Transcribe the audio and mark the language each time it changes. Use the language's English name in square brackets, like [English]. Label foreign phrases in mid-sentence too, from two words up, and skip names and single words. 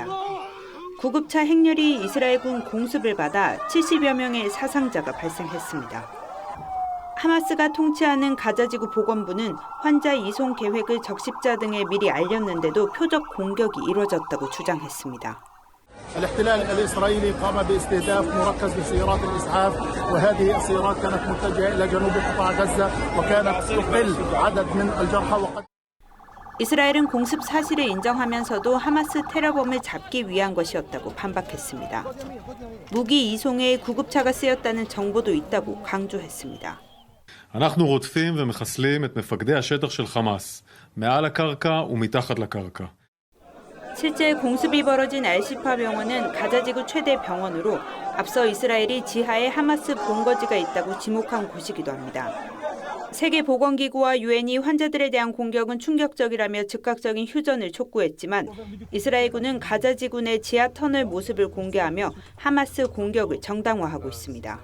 [Korean] 구급차 행렬이 이스라엘군 공습을 받아 70여 명의 사상자가 발생했습니다. 하마스가 통치하는 가자지구 보건부는 환자 이송 계획을 적십자 등에 미리 알렸는데도 표적 공격이 이뤄졌다고 주장했습니다. [Arabic] الاحتلال الإسرائيلي قام باستهداف مركز لسيارات الإسعاف وهذه السيارات كانت متجهة إلى جنوب قطاع غزة وكانت تقل عدد من الجرحى وقد [Korean] 이스라엘은 공습 사실을 인정하면서도 하마스 테러범을 잡기 위한 것이었다고 반박했습니다. 무기 이송에 구급차가 쓰였다는 정보도 있다고 강조했습니다. [Hebrew] אנחנו רודפים ומחסלים את מפקדי השטח של חמאס, מעל הקרקע ומתחת לקרקע. [Korean] 실제 공습이 벌어진 알시파 병원은 가자지구 최대 병원으로 앞서 이스라엘이 지하에 하마스 본거지가 있다고 지목한 곳이기도 합니다. 세계보건기구와 유엔이 환자들에 대한 공격은 충격적이라며 즉각적인 휴전을 촉구했지만 이스라엘군은 가자지구 내 지하 터널 모습을 공개하며 하마스 공격을 정당화하고 있습니다.